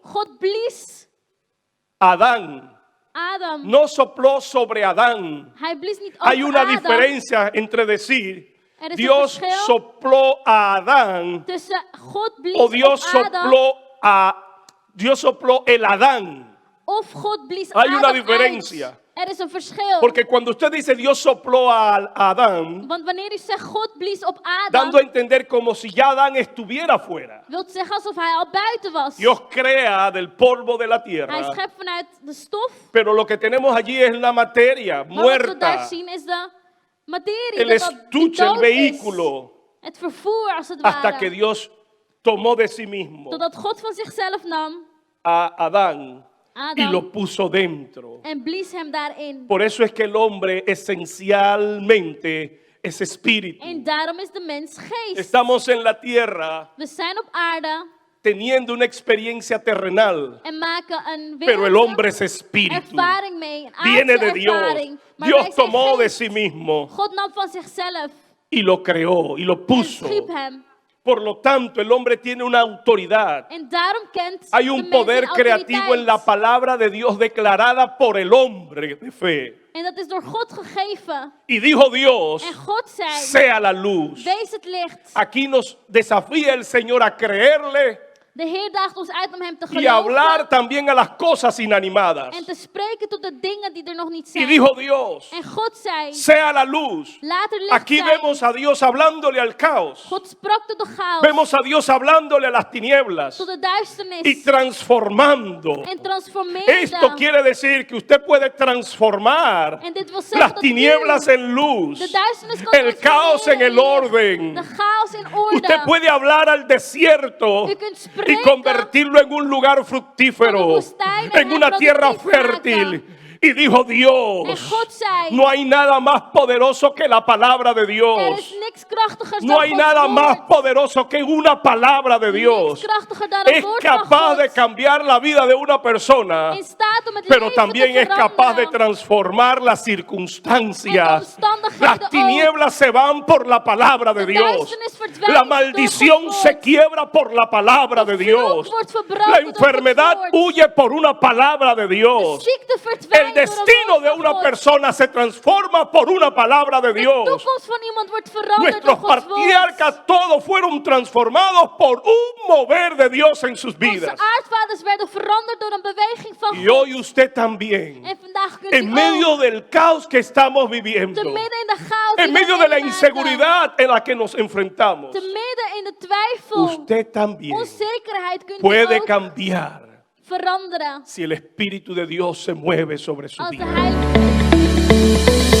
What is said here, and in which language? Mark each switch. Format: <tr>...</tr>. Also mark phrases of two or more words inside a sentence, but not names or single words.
<nl>God blies</nl> <es>a Adán.</es> <nl>Adam.</nl> <es>No sopló sobre Adán.</es> <nl>Hij blies niet</nl> <es>Hay</es> <nl>over</nl> <es>una</es> <nl>Adam.</nl> <es>diferencia entre decir</es> <nl>Er is een</nl> <es>Dios</es> <nl>verschil</nl> <es>sopló a Adán</es> <nl>tussen God blies</nl> <es>o Dios</es> <nl>op Adam</nl> <es>Dios sopló el Adán.</es> <nl>of God blies</nl> <es>Hay</es> <nl>Adam</nl> <es>una diferencia.</es> <nl>uit. Er is een verschil.</nl> <es>Porque cuando usted dice Dios sopló a Adán,</es> <nl>Want wanneer u zegt God blies op Adam,</nl> <es>dando a entender como si ya Adán estuviera fuera.</es> <nl>wil het zeggen alsof hij al buiten was.</nl> <es>Dios crea del polvo de la</es> <nl>Hij</nl> <es>tierra,</es> <nl>schept vanuit de stof.</nl> <es>pero lo que tenemos allí es la materia</es> <nl>Maar wat we daar</nl> <es>muerta,</es> <nl>zien is de materie.</nl> <es>el</es> <nl>dat die</nl> <es>estuche, el</es> <nl>dood</nl> <es>vehículo,</es> <nl>is. Het vervoer als het</nl> <es>hasta</es> <nl>ware.</nl> <es>que Dios tomó de sí mismo</es> <nl>Totdat God van zichzelf nam,</nl> <es>a Adán y</es> <nl>Adam,</nl> <es>lo puso dentro.</es> <nl>en blies hem daarin.</nl> <es>Por eso es que el hombre esencialmente es espíritu.</es> <nl>En daarom is de mens geest.</nl> <es>Estamos en la tierra</es> <nl>We zijn op aarde</nl> <es>teniendo una experiencia terrenal,</es> <nl>en maken een</nl> <es>pero el hombre es</es> <nl>wereldse</nl> <es>espíritu.</es> <nl>ervaring mee. Een</nl> <es>Viene</es> <nl>aardse</nl> <es>de Dios.</es> <nl>ervaring. Maar wij</nl> <es>Dios</es> <nl>zijn</nl> <es>tomó de</es> <nl>geest.</nl> <es>sí mismo</es> <nl>God nam van zichzelf</nl> <es>y lo creó y lo</es> <nl>en</nl> <es>puso.</es> <nl>schiep hem.</nl> <es>Por lo tanto, el hombre tiene una autoridad.</es> <nl>En daarom kent</nl> <es>Hay</es> <nl>de</nl> <es>un</es> <nl>mens</nl> <es>poder</es> <nl>een</nl> <es>creativo en la</es> <nl>autoriteit.</nl> <es>palabra de Dios declarada por el hombre de fe.</es> <nl>En dat is door God gegeven.</nl> <es>Y dijo Dios,</es> <nl>En God zei,</nl> <es>sea la luz.</es> <nl>wees het licht.</nl> <es>Aquí nos desafía el Señor a creerle</es> <nl>De Heer daagt ons uit om hem te</nl> <es>y a hablar</es> <nl>geloven</nl> <es>también a las cosas inanimadas.</es> <nl>en te spreken tot de dingen die er nog niet</nl> <es>Y</es> <nl>zijn.</nl> <es>dijo Dios,</es> <nl>En God zei,</nl> <es>sea la luz.</es> <nl>laat er licht</nl> <es>Aquí</es> <nl>zijn.</nl> <es>vemos a Dios hablándole al caos.</es> <nl>God sprak tot de chaos,</nl> <es>Vemos a Dios hablándole a las tinieblas</es> <nl>tot de duisternis</nl> <es>y transformando.</es> <nl>en transformeerde.</nl> <es>Esto quiere decir que usted puede transformar</es> <nl>En dit wil zeggen</nl> <es>las</es> <nl>dat</nl> <es>tinieblas</es> <nl>u</nl> <es>en luz,</es> <nl>de duisternis kan</nl> <es>el caos en el</es> <nl>transformeren.</nl> <es>orden.</es> <nl>De chaos in orde.</nl> <es>Usted puede hablar al desierto</es> <nl>U kunt</nl> <es>y</es> <nl>spreken</nl> <es>convertirlo en un lugar fructífero,</es> <nl>van de woestijn en</nl> <es>en una</es> <nl>hem</nl> <es>tierra</es> <nl>productief maken.</nl> <es>fértil. Y dijo</es> <nl>En</nl> <es>Dios,</es> <nl>God zei,</nl> <es>no hay nada más poderoso que la palabra de</es> <nl>er is</nl> <es>Dios.</es> <nl>niks krachtigers</nl> <es>No</es> <nl>dan</nl> <es>hay</es> <nl>Gods</nl> <es>nada más</es> <nl>woord.</nl> <es>poderoso que una palabra de</es> <nl>Niks</nl> <es>Dios.</es> <nl>krachtiger dan een</nl> <es>Es</es> <nl>woord van</nl> <es>capaz de</es> <nl>God.</nl> <es>cambiar la vida de una persona,</es> <nl>In staat om het</nl> <es>pero</es> <nl>leven</nl> <es>también</es> <nl>te</nl> <es>es capaz de</es> <nl>veranderen.</nl> <es>transformar las</es> <nl>En</nl> <es>circunstancias.</es> <nl>omstandigheden</nl> <es>Las</es> <nl>ook.</nl> <es>tinieblas se van por la palabra de</es> <nl>De</nl> <es>Dios.</es> <nl>duisternis verdwijnt</nl> <es>La</es> <nl>door</nl> <es>maldición</es> <nl>Gods</nl> <es>se</es> <nl>woord.</nl> <es>quiebra por la palabra de</es> <nl>De</nl> <es>Dios.</es> <nl>vloek wordt</nl> <es>La</es> <nl>verbroken door Gods</nl> <es>enfermedad</es> <nl>woord.</nl> <es>huye por una palabra de</es> <nl>De</nl> <es>Dios.</es> <nl>ziekte</nl> <es>El</es> <nl>verdwijnt door een</nl> <es>destino</es> <nl>woord</nl> <es>de</es> <nl>van</nl> <es>una</es> <nl>God.</nl> <es>persona se transforma por una palabra de</es> <nl>De</nl> <es>Dios.</es> <nl>toekomst van iemand wordt veranderd</nl> <es>Nuestros</es> <nl>door Gods woord.</nl> <es>patriarcas todos fueron transformados por un mover de Dios en sus</es> <nl>Onze</nl> <es>vidas.</es> <nl>aardvaders werden veranderd door een beweging van</nl> <es>Y</es> <nl>God.</nl> <es>hoy usted también,</es> <nl>En vandaag kunt</nl> <es>en</es> <nl>u</nl> <es>medio</es> <nl>ook,</nl> <es>del caos que estamos</es> <nl>te</nl> <es>viviendo,</es> <nl>midden in de chaos</nl> <es>en</es> <nl>die</nl> <es>medio</es> <nl>we</nl> <es>de la</es> <nl>meemaken,</nl> <es>inseguridad en la que nos enfrentamos,</es> <nl>te midden in de twijfel,</nl> <es>usted también</es> <nl>onzekerheid, kunt u</nl> <es>puede</es> <nl>ook</nl> <es>cambiar</es> <nl>veranderen</nl> <es>si el Espíritu de Dios se mueve sobre su</es> <nl>als de</nl> <es>vida.</es> <nl>Heilige Geest</nl>